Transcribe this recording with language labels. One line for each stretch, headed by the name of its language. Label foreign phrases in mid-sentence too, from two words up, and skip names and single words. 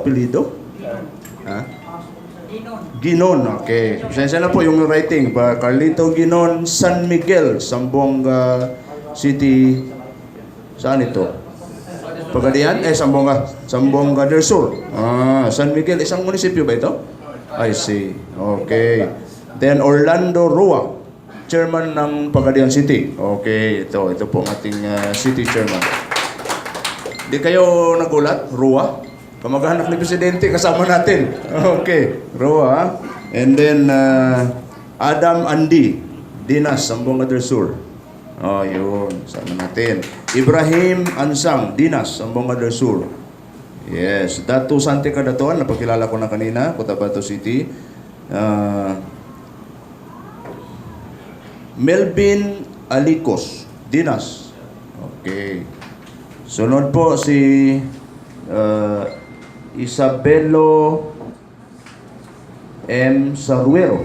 Filipino: Apelido? Ha? Ginon, okay. Pasensya na po yung writing. Carlito Ginon, San Miguel, Zamboanga City. Saan ito? Pagadian? Zamboanga. Zamboanga del Sur. San Miguel. Isang munisipyo ba ito?
English: I see. Okay. Then Orlando Rua, chairman ng Pagadian City. Okay.
Filipino: Ito po ang ating city chairman. Di kayo nagulat? Rua? Kamag-anak ni Presidente kasama natin. Okay. Rua.
English: And then Adam Andi, Dinas, Zamboanga del Sur.
Filipino: Yun. Sama natin. Ibrahim Ansang, Dinas, Zamboanga del Sur.
English: Yes.
Filipino: Datu Sante Kadatuan, napakilala ko na kanina, Cotabato City. Melvin Alicos, Dinas. Okay. Sunod po si Isabelo M. Saruero.